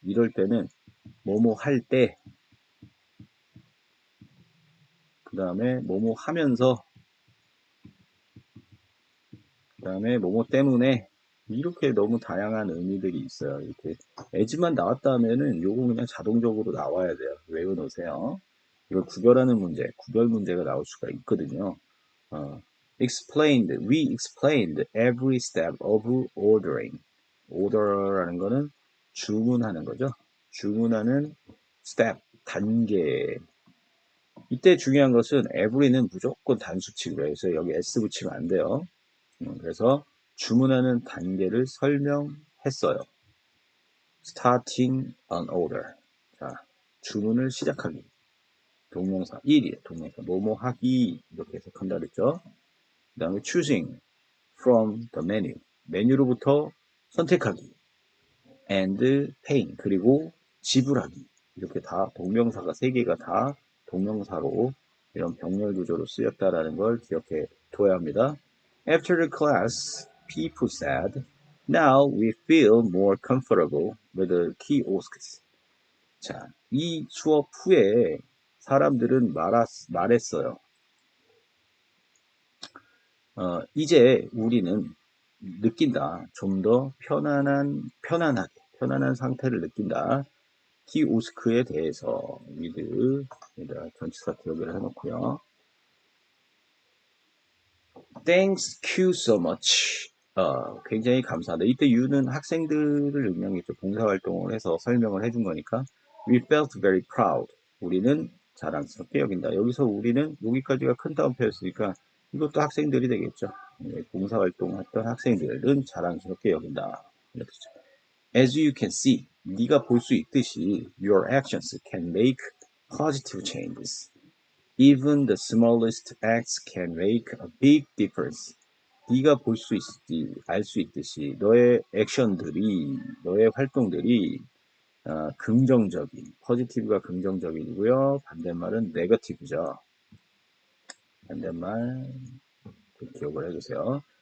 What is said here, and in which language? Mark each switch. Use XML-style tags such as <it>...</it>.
<ko>이럴 때는 뭐뭐 할 때, 그 다음에 뭐뭐 하면서, 그 다음에 뭐뭐 때문에 이렇게 너무 다양한 의미들이 있어요. 이렇게 as만 나왔다 하면은 요거 그냥 자동적으로 나와야 돼요. 외워놓으세요. 이걸 구별하는 문제, 구별 문제가 나올 수가 있거든요.</ko> <en>explained, we explained every step of ordering.</en> <ko>order라는 거는 주문하는 거죠. 주문하는 step, 단계. 이때 중요한 것은 every는 무조건 단수치고요. 그래서 여기 s 붙이면 안 돼요. 그래서 주문하는 단계를 설명했어요.</ko> <en>starting an order.</en> <ko>자, 주문을 시작하기. 동명사 1이 동명사 뭐뭐 하기 이렇게 해석한다 그랬죠.</ko> <en>그 다음에 choosing from the menu.</en> <ko>메뉴로부터 선택하기.</ko> <en>and paying.</en> <ko>그리고 지불하기. 이렇게 다 동명사가 3개가 다 동명사로 이런 병렬 구조로 쓰였다라는 걸 기억해 둬야 합니다.</ko> <en>After the class, people said, now we feel more comfortable with the kiosks.</en> <ko>자, 이 수업 후에 사람들은 말했어요. 이제 우리는 느낀다. 좀 더 편안한 상태를 느낀다. 키오스크에 대해서 with 전치사 기억을 해놓고요.</ko> <en>Thanks you so much.</en> <ko>굉장히 감사하다. 이때 you는 학생들을 의미하겠죠. 봉사활동을 해서 설명을 해준 거니까.</ko> <en>We felt very proud.</en> <ko>우리는 자랑스럽게 여긴다. 여기서 우리는 여기까지가 큰 따옴표였으니까 이것도 학생들이 되겠죠. 봉사활동했던 학생들은 자랑스럽게 여긴다. 이렇게</ko> <en>As you can see,</en> <ko>네가 볼 수 있듯이</ko> <en>your actions can make positive changes. Even the smallest acts can make a big difference.</en> <ko>네가 볼 수 있지, 알 수 있듯이 너의 액션들이, 너의 활동들이 긍정적인, 포지티브가 긍정적이고요. 반대말은 네거티브죠. 반대말 기억을 해주세요.</ko>